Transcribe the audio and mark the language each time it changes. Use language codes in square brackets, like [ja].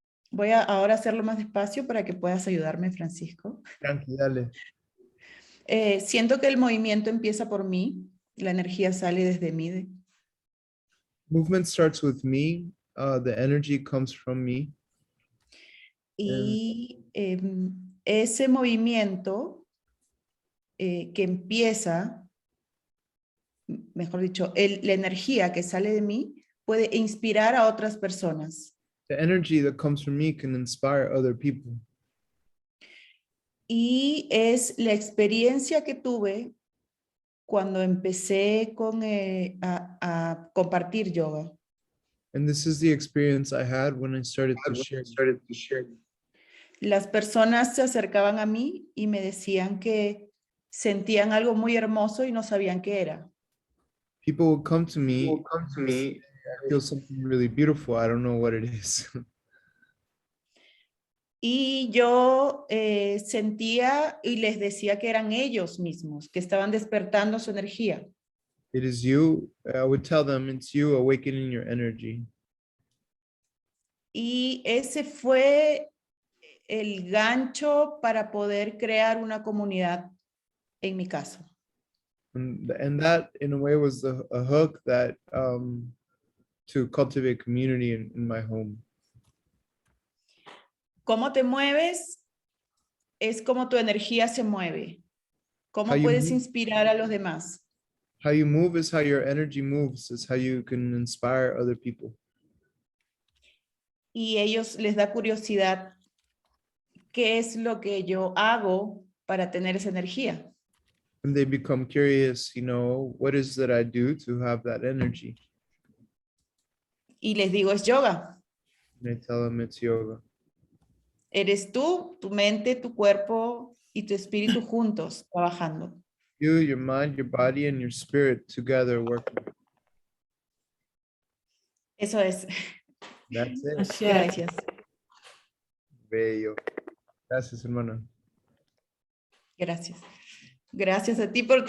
[es] Voy a ahora hacerlo más despacio para que puedas ayudarme, Francisco. Tranqui, dale. Siento que el movimiento empieza por mí, la energía sale desde mí. [en] Movement starts with me. The energy comes from me. [es] Y ese movimiento que empieza, mejor dicho, la energía que sale de mí puede inspirar a otras personas. [en] The energy that comes from me can inspire other people. [es] Y es la experiencia que tuve cuando empecé con, a compartir yoga. [en] And this is the experience I had when I started to share. [es] Las personas se acercaban a mí y me decían que sentían algo muy hermoso y no sabían qué era. [en] People would come to me, I feel something really beautiful. I don't know what it is. [es] Y yo sentía y les decía que eran ellos mismos, que estaban despertando su energía. [en] It is you. I would tell them it's you awakening your energy. [es] Y ese fue el gancho para poder crear una comunidad en mi caso. [en] And that in a way was a hook that to cultivate community in my home. [es] Cómo te mueves es como tu energía se mueve. Cómo [en] How you [es] puedes [en] move. [es] inspirar a los demás. [en] How you move is how your energy moves. Is how you can inspire other people. [es] Y ellos les da curiosidad qué es lo que yo hago para tener esa energía. [en] And they become curious, what is that I do to have that energy? [es] Y les digo, es yoga. [en] And I tell them it's yoga. [es] Eres tú, tu mente, tu cuerpo y tu espíritu juntos trabajando. [en] You, your mind, your body, and your spirit together working. [es] Eso es. [en] That's it. Ashe. [es] Gracias. Bello. Gracias, hermano. Gracias. Gracias a ti por